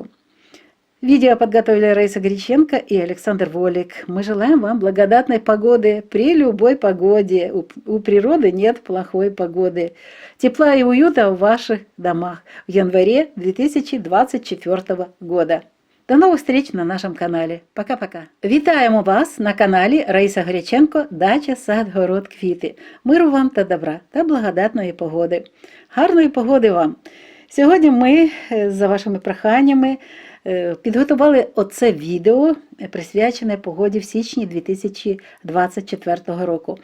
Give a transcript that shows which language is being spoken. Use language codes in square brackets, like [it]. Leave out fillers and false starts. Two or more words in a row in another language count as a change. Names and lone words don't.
[ru] Видео подготовили Раиса Греченко и Александр Волик. Мы желаем вам благодатной погоды при любой погоде. У природы нет плохой погоды. Тепла и уюта в ваших домах в январе 2024 года. [uk] До нових встреч на нашому каналі. [ru] Пока-пока. [uk] Вітаємо вас на каналі Раїса Греченко «Дача, сад, город, квіти». Миру вам та добра та благодатної погоди. Гарної погоди вам! Сьогодні ми, за вашими проханнями, підготували оце відео, присвячене погоді в січні 2024 року.